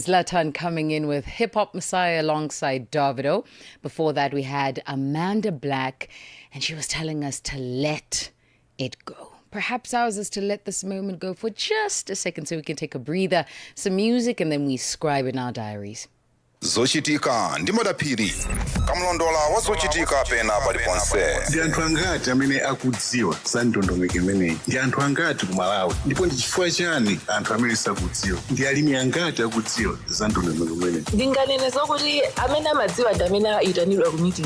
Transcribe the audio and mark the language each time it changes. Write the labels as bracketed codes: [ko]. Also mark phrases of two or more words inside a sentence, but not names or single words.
[en] Zlatan coming in with Hip Hop Messiah alongside Davido. Before that, we had Amanda Black, and she was telling us to let it go. Perhaps ours is to let this moment go for just a second so we can take a breather, some music, and then we scribe in our diaries. [ny] Zochitika ndi madaphiri kamlondola wazochitika pena paliponse ndi anthu angati amene akudziwa za ndondomeko imeneyi ndi anthu angati ku Malawi ndipo ndi chifukwa chani anthu amene sakudziwa ndi alimi angati akudziwa za ndondomeko imeneyi ndinganene zokuti amene amadziwa ndi amene ayitanidwa ku meeting